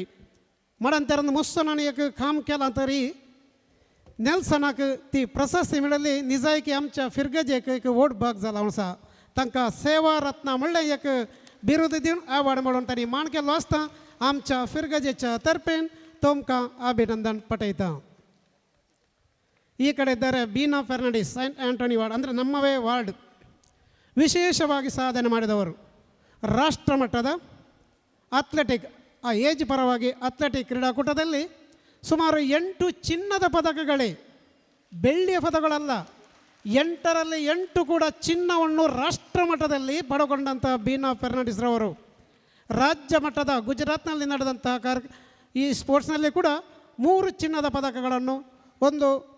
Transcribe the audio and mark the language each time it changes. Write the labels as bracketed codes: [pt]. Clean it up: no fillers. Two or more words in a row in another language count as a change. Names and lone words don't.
[kok] माडंतेरान मुस्सनान एक काम केलां तरी नेल्सनाक ती प्रशस्ती मेळिल्ली. निजायकी आमच्या फिरगजेक एक व्हड भाग जाला आसा. तांकां सेवा रत्ना म्हणलें एक बिरुद दिवन अवॉर्ड मेळोवन तांणी मान केल्लो आसता. आमच्या फिरगजेच्या तर्फेन तुमकां अभिनंदन पटयता. [kn] ಈ ಕಡೆ ಇದ್ದಾರೆ ಬೀನಾ ಫೆರ್ನಾಂಡಿಸ್, ಸೈಂಟ್ ಆಂಟೋನಿ ವಾರ್ಡ್ ಅಂದರೆ ನಮ್ಮವೇ ವಾರ್ಡ್. ವಿಶೇಷವಾಗಿ ಸಾಧನೆ ಮಾಡಿದವರು. ರಾಷ್ಟ್ರಮಟ್ಟದ ಅಥ್ಲೆಟಿಕ್ ಆ ಏಜ್ ಪರವಾಗಿ ಅಥ್ಲೆಟಿಕ್ ಕ್ರೀಡಾಕೂಟದಲ್ಲಿ ಸುಮಾರು 8 ಚಿನ್ನದ ಪದಕಗಳೇ, ಬೆಳ್ಳಿಯ ಪದಕಗಳಲ್ಲ, 8ರಲ್ಲಿ 8 ಕೂಡ ಚಿನ್ನವನ್ನು ರಾಷ್ಟ್ರಮಟ್ಟದಲ್ಲಿ ಪಡೆದುಕೊಂಡಂಥ ಬೀನಾ ಫೆರ್ನಾಂಡಿಸ್ರವರು ರಾಜ್ಯ ಮಟ್ಟದ ಗುಜರಾತ್ನಲ್ಲಿ ನಡೆದಂತಹ ಈ ಸ್ಪೋರ್ಟ್ಸ್ನಲ್ಲಿ ಕೂಡ 3 ಚಿನ್ನದ ಪದಕಗಳನ್ನು 1